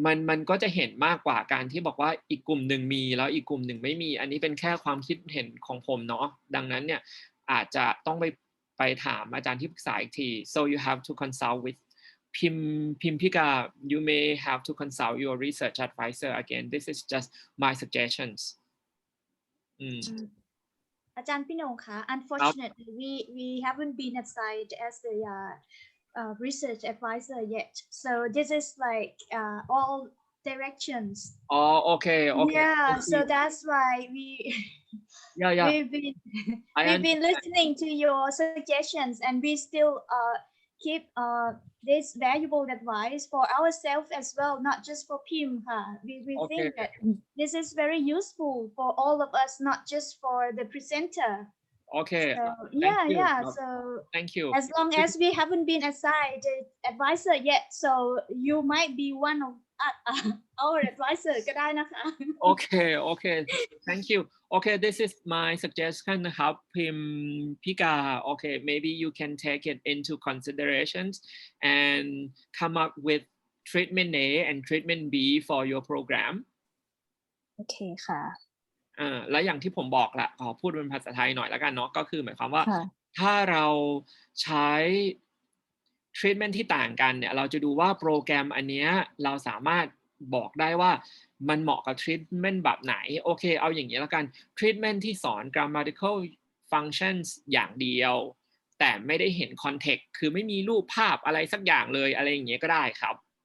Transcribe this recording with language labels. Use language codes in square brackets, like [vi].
[th] มันก็จะเห็นมากกว่าการที่บอกว่าอีกกลุ่มหนึ่งมีแล้วอีกกลุ่มหนึ่งไม่มีอันนี้เป็นแค่ความคิดเห็นของผมเนาะดังนั้นเนี่ยอาจจะต้องไปถามอาจารย์ที่ปรึกษาอีกที [en] so you have to consult with Pimpika you may have to consult your research advisor again this is just my suggestions [th] อาจารย์พี่นงคะ [en] unfortunately we haven't been assigned as the research advisor yet so this is like all directions okay yeah so that's why we've been listening to your suggestions and we still keep this valuable advice for ourselves as well not just for Pim we think that this is very useful for all of us not just for the presenter okay so, so thank you as long as we haven't been assigned the advisor yet so you might be one of our advisor [th] ก็ได้นะคะ [en] okay thank you okay this is my suggestion [th] นะครับ [en] Pimpika okay maybe you can take it into considerations and come up with treatment A and treatment B for your program [th] โอเคค่ะ แล้วอย่างที่ผมบอกแหละขอพูดเป็นภาษาไทยหน่อยแล้วกันเนาะก็คือหมายความว่าถ้าเราใช้ treatment ที่ต่างกันเนี่ยเราจะดูว่าโปรแกรมอันเนี้ยเราสามารถบอกได้ว่ามันเหมาะกับ treatment แบบไหนโอเคเอาอย่างนี้แล้วกัน treatment ที่สอน grammatical functions อย่างเดียวแต่ไม่ได้เห็น context คือไม่มีรูปภาพอะไรสักอย่างเลยอะไรอย่างเงี้ยก็ได้ครับ